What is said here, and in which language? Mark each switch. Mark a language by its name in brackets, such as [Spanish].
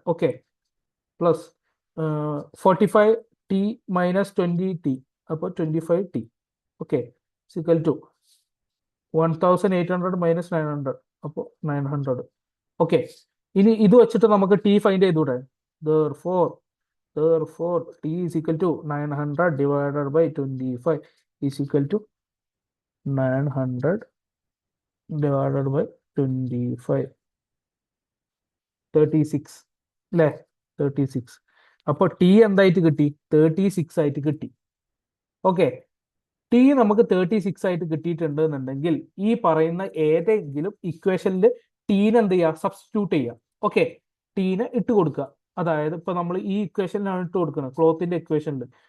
[Malayalam] Okay, plus 45t minus 20t, അപ്പോൾ 25t. Okay, equal to 1800 minus 900, അപ്പോൾ 900. Okay, ഇനി ഇത് വെച്ചിട്ട് നമുക്ക് ടി ഫൈൻഡ് ചെയ്തൂടെ? [English] therefore t is equal to 900 divided by 25 is equal to 900 divided by 25, 36 [Malayalam] അല്ലേ? 36. അപ്പോൾ ടി എന്തായിട്ട് കിട്ടി? 36 ആയിട്ട് കിട്ടി. ഓക്കെ, ടി നമുക്ക് 36 ആയിട്ട് കിട്ടിയിട്ടുണ്ട് എന്നുണ്ടെങ്കിൽ ഈ പറയുന്ന ഏതെങ്കിലും ഇക്വേഷനിൽ ടീനെ എന്ത് ചെയ്യുക? സബ്സ്റ്റിറ്റ്യൂട്ട് ചെയ്യുക. ഓക്കെ, ടീനെ ഇട്ട് കൊടുക്കുക. അതായത് ഇപ്പൊ നമ്മൾ ഈ ഇക്വേഷനിലാണ് ഇട്ട് കൊടുക്കുന്നത്, ക്ലോത്തിന്റെ ഇക്വേഷനിൽ.